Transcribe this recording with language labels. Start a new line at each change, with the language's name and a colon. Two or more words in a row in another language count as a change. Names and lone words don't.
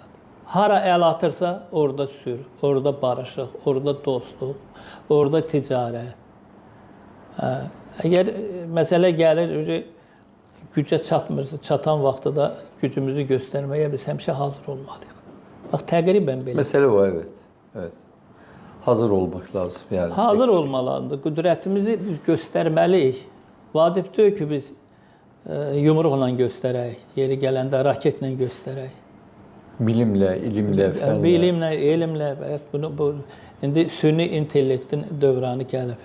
Azerbaijani: Hara əl atırsa, orada sülh, orada barışıq, orada dostluq, orada ticarət. Əgər məsələ gəlir, gücə çatmırsa, çatan vaxtda da gücümüzü göstərməyə biz həmişə hazır olmalıyıq. Bax, təqribən belə.
Turkish: Mesele o, evet. Evet. Hazır olmak lazım. Yani.
Azerbaijani: Hazır olmalıdır. Qüdrətimizi biz göstərməliyik. Vacib deyil ki, biz yumruqla göstərək, yeri gələndə raketlə göstərək. Bilimlə, ilimlə, fənlə. Bilimlə, elmlə. İndi süni intellektin dövranı gəlib.